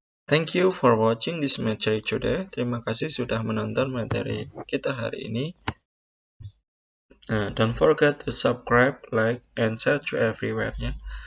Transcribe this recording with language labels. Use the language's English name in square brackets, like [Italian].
[English] Thank you for watching this material today. [Indonesian] Terima kasih sudah menonton materi kita hari ini. [English] Don't forget to subscribe, like, and share to everywhere ya.